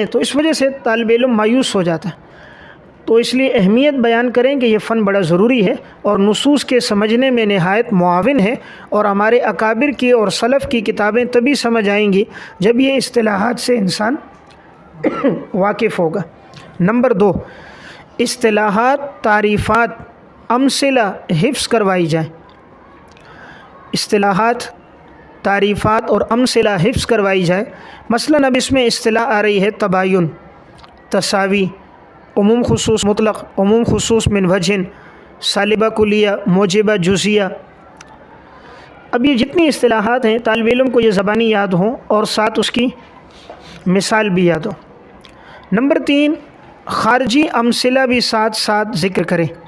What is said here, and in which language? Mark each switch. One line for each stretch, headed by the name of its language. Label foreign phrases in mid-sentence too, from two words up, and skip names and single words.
Urdu: تو اس وجہ سے طالب علم مایوس ہو جاتا ہے. تو اس لیے اہمیت بیان کریں کہ یہ فن بڑا ضروری ہے اور نصوص کے سمجھنے میں نہایت معاون ہے، اور ہمارے اکابر کی اور سلف کی کتابیں تبھی سمجھ آئیں گی جب یہ اصطلاحات سے انسان واقف ہوگا. نمبر 2، اصطلاحات، تعریفات، امثلہ حفظ کروائی جائیں. اصطلاحات، تعریفات اور امثلہ حفظ کروائی جائے. مثلاً اب اس میں اصطلاح آ رہی ہے تباین، تساوی، عموم خصوص مطلق، عموم خصوص من وجہ، سالبہ کلیہ، موجبہ جزیہ. اب یہ جتنی اصطلاحات ہیں طالب علم کو یہ زبانی یاد ہوں اور ساتھ اس کی مثال بھی یاد ہو. نمبر 3، خارجی امثلہ بھی ساتھ ساتھ ذکر کریں.